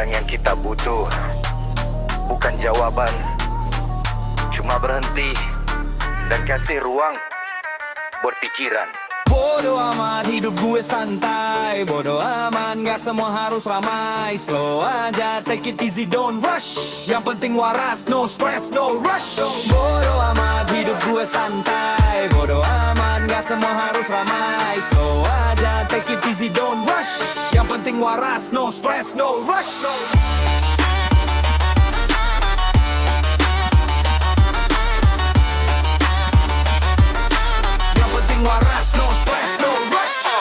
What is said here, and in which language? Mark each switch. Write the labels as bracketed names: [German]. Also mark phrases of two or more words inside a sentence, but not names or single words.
[Indonesian] kita butuh bukan jawaban, cuma berhenti dan kasih ruang buat pikiran. Bodo amat hidup gue santai, bodo amat gak semua harus ramai. Slow aja, [English] take it easy, don't rush. [Indonesian] Yang penting waras, [English] no stress, no rush. [Indonesian] Bodo amat hidup gue santai, bodo amat gak semua harus ramai. Slow aja, [English] take it easy, don't rush. [Indonesian] Yang penting waras, [English] no stress, no rush. [Indonesian] Yang penting waras, [English] no stress, no rush.